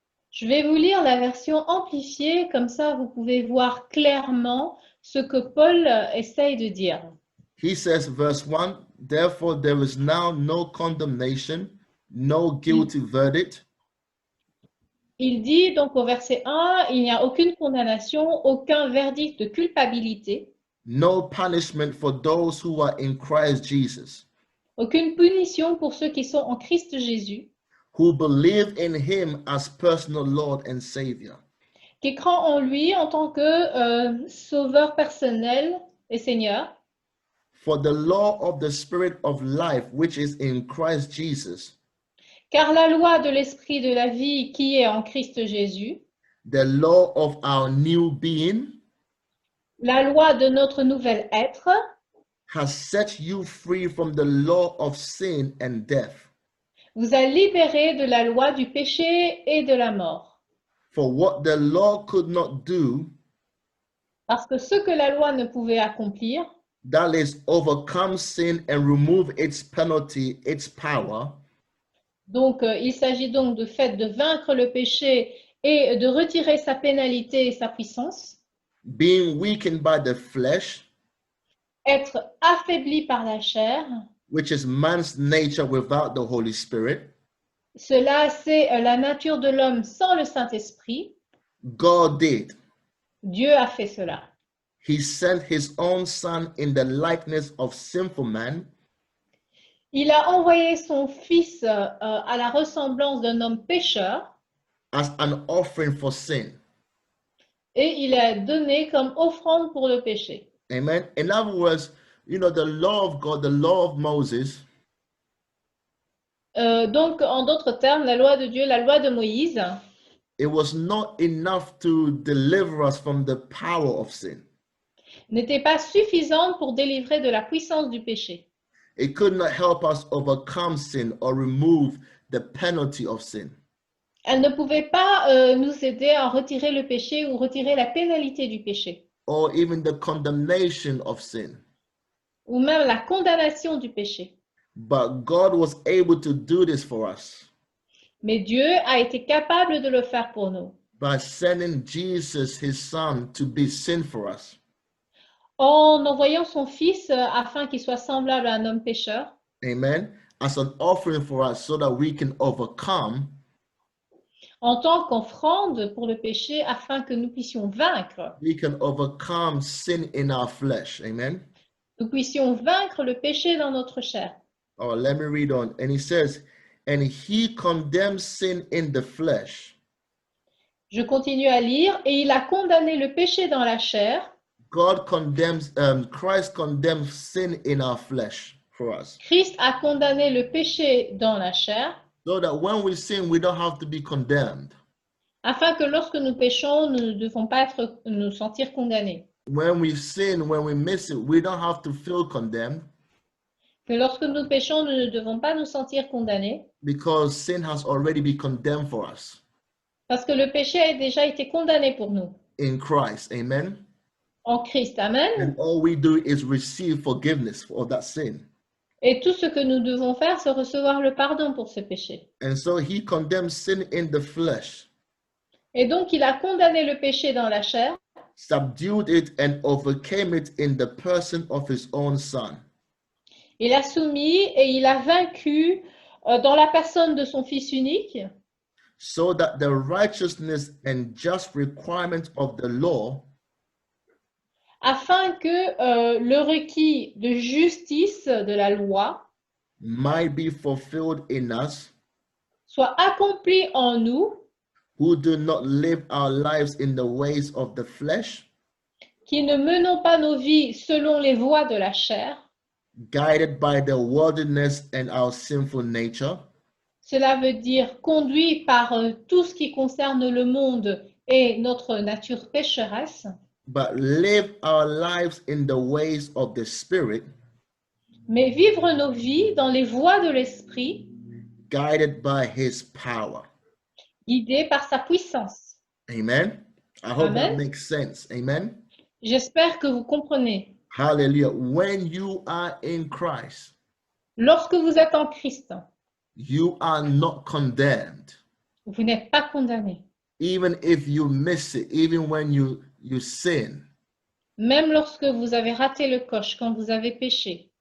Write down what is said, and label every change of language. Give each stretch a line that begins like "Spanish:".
French: Je vais vous lire la version amplifiée, comme ça vous pouvez voir clairement ce que Paul essaye de dire.
English: He says, verse 1, therefore there is now no condemnation, no guilty verdict.
French: Il dit donc au verset 1, il n'y a aucune condamnation, aucun verdict de culpabilité,
English: No punishment for those who are in Christ Jesus,
French: aucune punition pour ceux qui sont en Christ Jésus,
English: who believe in him as personal Lord and Savior.
French: qui croient en lui en tant que sauveur personnel et Seigneur.
English: For the law of the Spirit of life, which is in Christ Jesus,
French: Car la loi de l'esprit de la vie qui est en Christ Jésus,
English: the law of our new being,
French: la loi de notre nouvel être,
English: has set you free from the law of sin and death.
French: vous a libéré de la loi du péché et de la mort.
English: For what the law could not do,
French: Parce que ce que la loi ne pouvait accomplir,
English: that is, overcome sin and remove its penalty, its power,
French: donc il s'agit donc de fait de vaincre le péché et de retirer sa pénalité et sa puissance,
English: being weakened by the flesh,
French: être affaibli par la chair.
English: which is man's nature without the Holy Spirit,
French: Cela, c'est la nature de l'homme sans le Saint-Esprit.
English: God did.
French: Dieu a fait cela.
English: He sent his own son in the likeness of sinful man,
French: Il a envoyé son Fils à la ressemblance d'un homme pécheur
English: as an offering for sin.
French: et il a donné comme offrande pour le péché.
English: Amen. In other words, you know, the law of God, the law of Moses,
French: Donc, en d'autres termes, la loi de Dieu, la loi de Moïse,
English: it was not enough to deliver us from the power of sin.
French: n'était pas suffisante pour délivrer de la puissance du péché.
English: It could not help us overcome sin or remove the penalty of sin.
French: Elle ne pouvait pas nous aider à retirer le péché ou retirer la pénalité du péché,
English: Or even the condemnation of sin.
French: ou même la condamnation du péché.
English: But God was able to do this for us
French: Mais Dieu a été capable de le faire pour nous,
English: by sending Jesus, his son, to be sin for us.
French: en envoyant son Fils afin qu'il soit semblable à un homme pécheur,
English: Amen. As an offering for us so that we can overcome
French: en tant qu'offrande pour le péché, afin que nous puissions vaincre.
English: we can overcome sin in our flesh. Amen.
French: Nous puissions vaincre le péché dans notre chair.
English: Oh, let me read on. And he says, and he condemns sin in the flesh.
French: Je continue à lire. Et il a condamné le péché dans la chair.
English: God condemns, Christ condemns sin in our flesh for us.
French: Christ a condamné le péché dans la chair,
English: So that when we sin, we don't have to be condemned.
French: afin que lorsque nous péchons, nous ne devons pas nous sentir condamnés.
English: When we sin, when we miss it, we don't have to feel condemned
French: Que lorsque nous péchons, nous ne devons pas nous sentir condamnés,
English: because sin has already been condemned for us
French: parce que le péché a déjà été condamné pour nous.
English: in Christ. Amen.
French: En Christ, amen.
English: And all we do is receive forgiveness of that sin.
French: Et tout ce que nous devons faire, c'est recevoir le pardon pour ce péché.
English: And so he condemns sin in the flesh,
French: Et donc, il a condamné le péché dans la chair,
English: subdued it, and overcame it in the person of his own son.
French: il a soumis et il a vaincu dans la personne de son Fils unique,
English: So that the righteousness and just requirement of the law
French: afin que le requis de justice de la loi
English: might be fulfilled in us,
French: soit accompli en nous,
English: who do not live our lives in the ways of the flesh,
French: qui ne menons pas nos vies selon les voies de la chair.
English: guided by the worldliness and our sinful nature,
French: Cela veut dire conduit par tout ce qui concerne le monde et notre nature pécheresse,
English: but live our lives in the ways of the Spirit,
French: mais vivre nos vies dans les voies de l'Esprit,
English: guided by his power.
French: guidés par sa puissance.
English: Amen. I hope that
French: Amen.
English: makes sense. Amen.
French: J'espère que vous comprenez.
English: Hallelujah. When you are in Christ,
French: Lorsque vous êtes en Christ,
English: you are not condemned.
French: vous n'êtes pas condamné.
English: Even if you miss it, even when you sin.
French: Même lorsque vous avez raté le coche, quand vous avez péché.